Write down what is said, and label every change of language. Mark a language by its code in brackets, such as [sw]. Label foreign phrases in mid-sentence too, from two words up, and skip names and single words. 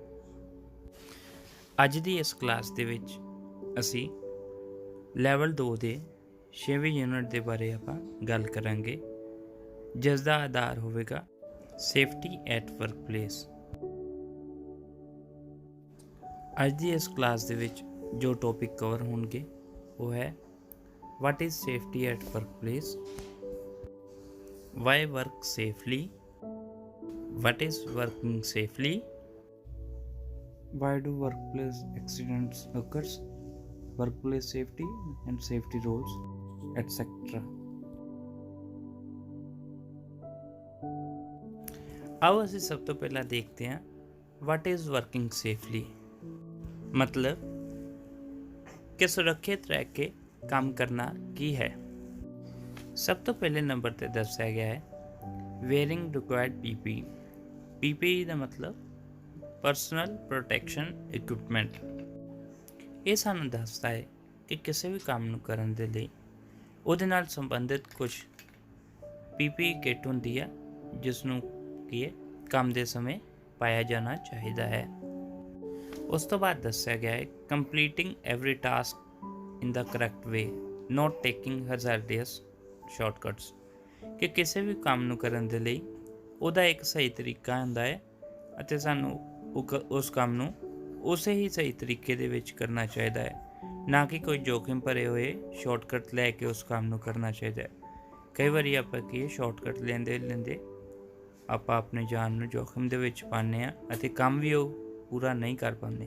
[pa] ਅੱਜ ਦੀ ਇਸ ਕਲਾਸ ਦੇ ਵਿੱਚ ਅਸੀਂ ਲੈਵਲ 2 ਦੇ 6ਵੇਂ ਯੂਨਿਟ ਦੇ ਬਾਰੇ ਆਪਾਂ ਗੱਲ ਕਰਾਂਗੇ, ਜਿਸ ਦਾ ਆਧਾਰ ਹੋਵੇਗਾ [en] safety at work place. [pa] ਅੱਜ ਦੀ ਇਸ ਕਲਾਸ ਦੇ ਵਿੱਚ ਜੋ ਟੌਪਿਕ ਕਵਰ ਹੋਣਗੇ ਉਹ ਹੈ [en] What is safety at workplace? Why work safely? What is working safely? Why do workplace accidents occurs? Workplace safety and safety rules, etc. [pa] आओ ਅਸੀਂ ਸਭ ਤੋਂ ਪਹਿਲਾਂ ਦੇਖਦੇ ਹਾਂ [en] What is working safely? [hi] मतलब कि सुरक्षित रह के [pa] ਕੰਮ ਕਰਨਾ ਕੀ ਹੈ। ਸਭ ਤੋਂ ਪਹਿਲੇ ਨੰਬਰ 'ਤੇ ਦੱਸਿਆ ਗਿਆ ਹੈ [en] wearing required PPE [pa] ਦਾ ਮਤਲਬ [en] personal protection equipment. [pa] ਇਹ ਸਾਨੂੰ ਦੱਸਦਾ ਹੈ ਕਿ ਕਿਸੇ ਵੀ ਕੰਮ ਨੂੰ ਕਰਨ ਦੇ ਲਈ ਉਹਦੇ ਨਾਲ ਸੰਬੰਧਿਤ ਕੁਝ PPE ਕਿੱਟ ਹੁੰਦੀ ਹੈ, ਜਿਸ ਨੂੰ ਕੀ ਹੈ ਕੰਮ ਦੇ ਸਮੇਂ ਪਾਇਆ ਜਾਣਾ ਚਾਹੀਦਾ ਹੈ। ਉਸ ਤੋਂ ਬਾਅਦ ਦੱਸਿਆ ਗਿਆ ਹੈ [en] completing every task in the correct way, not taking hazardous shortcuts। [pa] ਕਿ ਕਿਸੇ ਵੀ ਕੰਮ ਨੂੰ ਕਰਨ ਦੇ ਲਈ ਉਹਦਾ ਇੱਕ ਸਹੀ ਤਰੀਕਾ ਹੁੰਦਾ ਹੈ ਅਤੇ ਸਾਨੂੰ ਉਸ ਕੰਮ ਨੂੰ ਉਸੇ ਹੀ ਸਹੀ ਤਰੀਕੇ ਦੇ ਵਿੱਚ ਕਰਨਾ ਚਾਹੀਦਾ ਹੈ, ਨਾ ਕਿ ਕੋਈ ਜੋਖਿਮ ਭਰੇ ਹੋਏ ਸ਼ਾਰਟਕਟ ਲੈ ਕੇ ਉਸ ਕੰਮ ਨੂੰ ਕਰਨਾ ਚਾਹੀਦਾ ਹੈ। ਕਈ ਵਾਰੀ ਆਪਾਂ ਕੀ ਸ਼ਾਰਟਕਟ ਲੈਂਦੇ ਆਪਾਂ ਆਪਣੀ ਜਾਨ ਨੂੰ ਜੋਖਿਮ ਦੇ ਵਿੱਚ ਪਾਉਂਦੇ ਹਾਂ ਅਤੇ ਕੰਮ ਵੀ ਉਹ ਪੂਰਾ ਨਹੀਂ ਕਰ ਪਾਉਂਦੇ।